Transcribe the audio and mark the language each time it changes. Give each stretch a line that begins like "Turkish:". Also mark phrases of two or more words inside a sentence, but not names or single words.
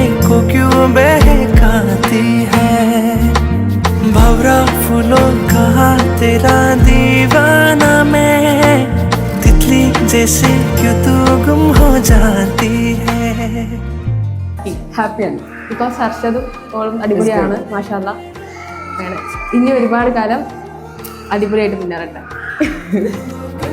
Hindi: को क्यों बहकाती है भंवरा फूलों का तेरा दीवाना मैं तितली जैसे क्यों तू गुम हो जाती है.
Malayalam: ഹാപ്പിയാണ്. ബിക്കോസ് ഹർഷദും ഓളും അടിപൊളിയാണ്. മാഷാല്ലാ. അങ്ങനെ ഇനി ഒരുപാട് കാലം അടിപൊളിയായിട്ട് മുന്നേറട്ടെ.